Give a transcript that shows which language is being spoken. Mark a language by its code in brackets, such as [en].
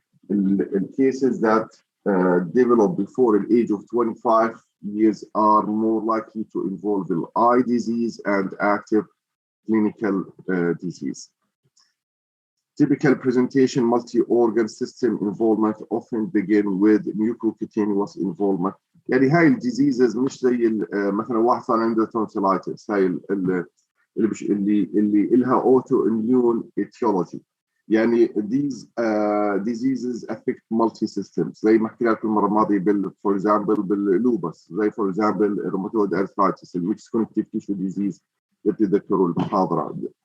[en] In cases that develop before the age of 25 years are more likely to involve the eye disease and active clinical disease. Typical presentation, multi-organ system involvement often begin with mucocutaneous involvement. [ar] يعني هاي الديزيزز مش زي مثلا واحد صار عنده tonsillitis، هاي اللي إلها autoimmune etiology. [en] يعني these diseases affect multi-systems. [ar] زي ما حكيت لكم المرة الماضية for example باللوبس، زي for example rheumatoid arthritis، which is connective tissue disease اللي بتذكروا المحاضرة.